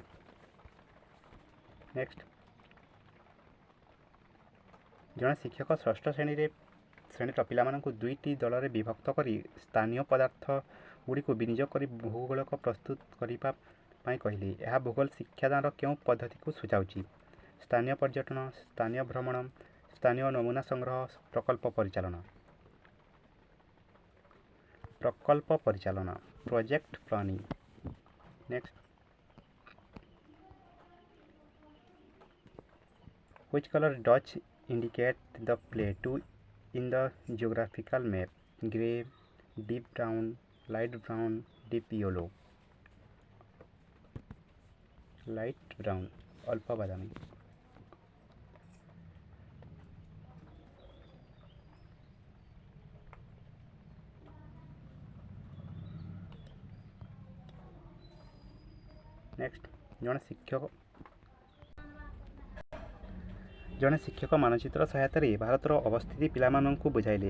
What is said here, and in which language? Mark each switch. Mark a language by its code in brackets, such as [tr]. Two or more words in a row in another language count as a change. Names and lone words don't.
[or] ନେକ୍ସଟ, ଜଣେ ଶିକ୍ଷକ ଷଷ୍ଠ ଶ୍ରେଣୀର ପିଲାମାନଙ୍କୁ ଦୁଇଟି ଦଳରେ ବିଭକ୍ତ କରି ସ୍ଥାନୀୟ ପଦାର୍ଥ ଗୁଡ଼ିକୁ ବିନିଯୋଗ କରି ଭୂଗୋଳକ ପ୍ରସ୍ତୁତ କରିବା ପାଇଁ କହିଲେ। ଏହା ଭୂଗୋଳ ଶିକ୍ଷାଦାନର କେଉଁ ପଦ୍ଧତିକୁ ସୂଚାଉଛି? ସ୍ଥାନୀୟ ପର୍ଯ୍ୟଟନ, ସ୍ଥାନୀୟ ଭ୍ରମଣ, ସ୍ଥାନୀୟ ନମୁନା ସଂଗ୍ରହ, ପ୍ରକଳ୍ପ ପରିଚାଳନା। ପ୍ରକଳ୍ପ ପରିଚାଳନା, [en] project planning. [or] ନେକ୍ସଟ, [en] which color does indicate the plateau in the geographical map? Gray, deep brown, light brown, deep yellow. Light brown, [or] ଅଳ୍ପ ବାଦାମୀ। ନେକ୍ସଟ, ଜଣେ ଶିକ୍ଷକ ମାନଚିତ୍ର ସହାୟତାରେ ଭାରତର ଅବସ୍ଥିତି ପିଲାମାନଙ୍କୁ ବୁଝାଇଲେ।